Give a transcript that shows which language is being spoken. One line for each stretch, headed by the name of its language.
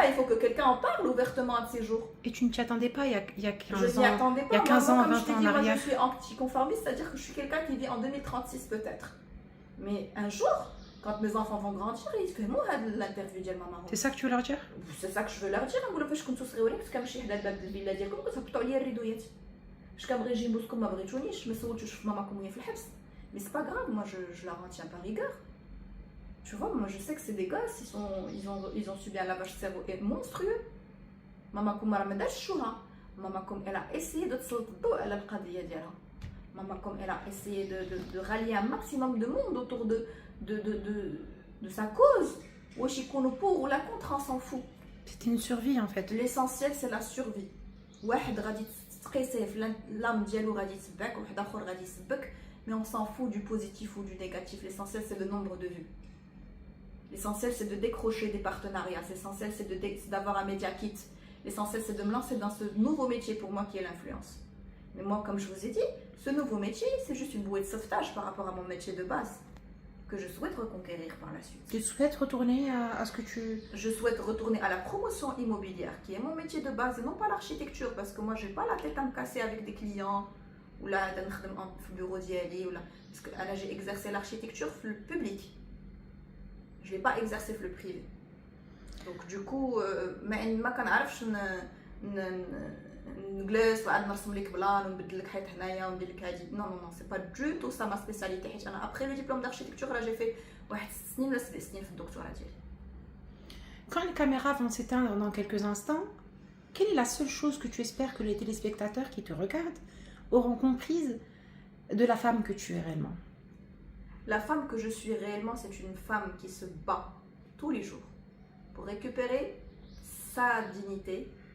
French: Il faut que quelqu'un en parle ouvertement un de ces jours. Et tu ne t'y attendais pas il y a 15 ans. Je m'y attendais pas. Il y a 15 ans, 20 ans en arrière. Moi, je suis anticonformiste, c'est-à-dire que je suis quelqu'un qui vit en 2036 peut-être. Mais un jour, quand mes enfants vont grandir, ils feront l'interview de maman. C'est ça que tu veux leur dire? C'est ça que je veux leur dire.
Arabic: نقول فاش كنتو صغيورين كنت كنمشي حدا الباب الفيلا ديالكم كتهبطوا عليا الريدويات. اش كنبغي نجي نبوسكم ما بغيتونيش ما سولتوش في ماماكم وهي في الحبس.
French: Mais c'est pas grave, moi je la retiens par rigueur. Tu vois, moi je sais que c'est des gosses, ils ont subi un lavage de cerveau monstrueux.
Arabic: Mamakoum ما دارش شوها.
French: Mamakoum elle a essayé de تسلط الضوء على القضية ديالها. Mamakoum elle a essayé de rallier un maximum de monde autour de sa cause. واش يكونوا pour ou la contre, on s'en fout. C'était une survie en fait. L'essentiel c'est la survie.
Arabic: واحد غادي تقيسيه في اللام ديالو غادي يتبعك وواحد اخر غادي يسبك.
French: mais on s'en fout du positif ou du négatif. L'essentiel, c'est le nombre de vues. L'essentiel, c'est de décrocher des partenariats. L'essentiel, c'est d'avoir un média kit. L'essentiel, c'est de me lancer dans ce nouveau métier pour moi qui est l'influence. Mais moi, comme je vous ai dit, ce nouveau métier, c'est juste une bouée de sauvetage par rapport à mon métier de base, que je souhaite reconquérir par la suite. Tu souhaites retourner à ce que tu... Je souhaite retourner à la promotion immobilière, qui est mon métier de base, et non pas l'architecture, parce que moi, je n'ai pas la tête à me casser avec des clients, ou là, dans le bureau d'Yali, parce que là, j'ai exercé l'architecture le public. Je ne vais pas exercer le privé.
Arabic: Donc, du coup, ما كنعرفش نجلس وعاد نرسم لك بلان ونبدل لك حيط هنايا وندير لك هادي.
French: Non, non, non, c'est pas du tout ça ma spécialité.
Arabic: حيت انا après le diplôme d'architecture, là j'ai fait واحد 6 سنين ولا 7 سنين في الدكتوراه ديالي.
French: Quand les caméras vont s'éteindre dans quelques instants, quelle est la seule chose que tu espères que les téléspectateurs qui te regardent auront comprise de la femme que tu es réellement? La femme que je suis réellement, c'est une femme qui se bat tous les jours pour récupérer sa dignité.